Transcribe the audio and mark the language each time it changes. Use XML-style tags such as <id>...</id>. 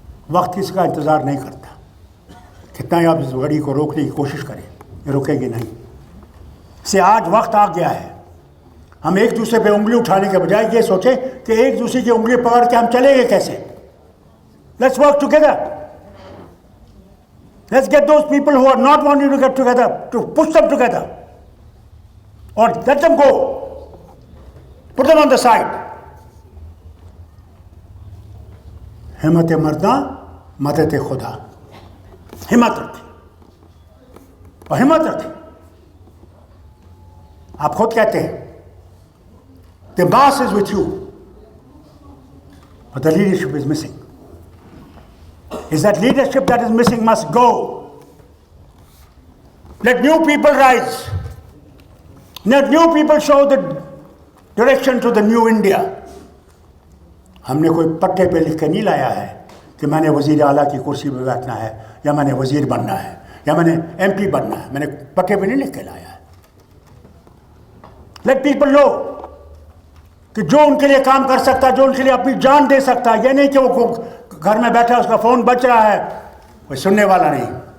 <ur>وقت کسی کا انتظار نہیں کرتا. کتنا ہی آپ اس گاڑی کو روکنے کی کوشش کریں, یہ رکے گی نہیں. سے آج وقت آ گیا ہے ہم ایک دوسرے پہ انگلی اٹھانے کے بجائے یہ سوچیں کہ ایک دوسرے کی انگلی پکڑ کے ہم چلیں گے کیسے.</ur> <en>Let's work together. Let's get those people who are not wanting to get together, to push them together. Or let them go. Put them on the side.</en> <ur>ہمت مرداں مدد خدا. ہمت رکھیں اور ہمت رکھیں. آپ خود کہتے ہیں</ur> <en>the boss is with you, but the leadership is missing. Is that leadership that is missing must go. Let new people rise. Let new people show the direction to the new India.</en> <ur>ہم نے کوئی پٹے پہ لکھ کے نہیں لایا ہے کہ میں نے وزیر اعلیٰ کی کرسی پہ بیٹھنا ہے یا میں نے وزیر بننا ہے یا میں نے MP بننا ہے. میں نے پٹے پہ نہیں لکھ کے لایا ہے.</ur> <en>Let people know</en> <ur>کہ جو ان کے لیے کام کر سکتا ہے, جو ان کے لیے اپنی جان دے سکتا ہے. یہ نہیں کہ وہ گھر میں بیٹھا اس کا فون بج رہا ہے, کوئی سننے والا نہیں.</ur>